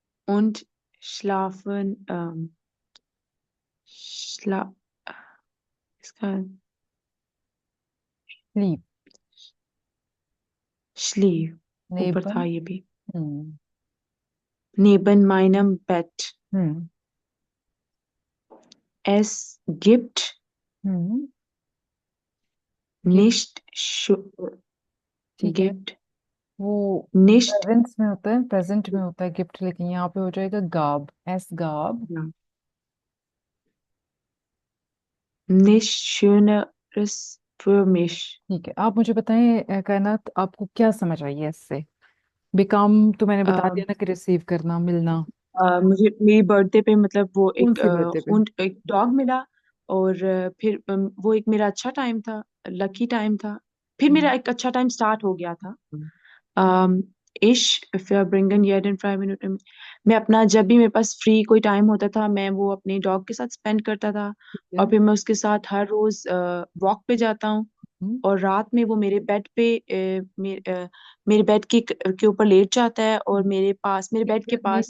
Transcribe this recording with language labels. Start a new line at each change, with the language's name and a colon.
German: und schlafen, schla इसका
English: Sleep.
German: schlief,
Hindi: ऊपर था
German: नेबन।
Hindi: ये भी, हम्म।
German: neben meinem Bett. हम्म। Es gibt हम्म। गिव। nicht
Hindi: ठीक है,
German: gibt
Hindi: वो
German: nicht
Hindi: प्रेजेंस में होता है, प्रेजेंट में होता है गिफ्ट, लेकिन यहाँ पे हो जाएगा गाब,
German: एस गाब। ja, nicht schöneres für mich.
Hindi: ठीक है, आप मुझे बताएं कायनात, आपको क्या समझ आई है इससे? बेकाम तो मैंने बता दिया ना कि रिसीव करना, मिलना। मुझे मेरी बर्थडे पे मतलब वो कौन एक सी बर्थडे पे? एक डॉग मिला। और फिर वो एक मेरा अच्छा टाइम था, लकी टाइम था। फिर मेरा हम्म। एक अच्छा टाइम स्टार्ट हो गया था।
German: Ich verbringen jeden freien Minuten।
Hindi: मैं अपना जब भी मेरे पास फ्री कोई टाइम होता था, मैं वो अपने डॉग के साथ स्पेंड करता था। ठीक और है। फिर मैं उसके साथ हर रोज वॉक पे जाता हूँ। हम्म। और रात में वो मेरे बेड पे मेरे बेड के ऊपर लेट जाता है और मेरे पास, मेरे बेड के पास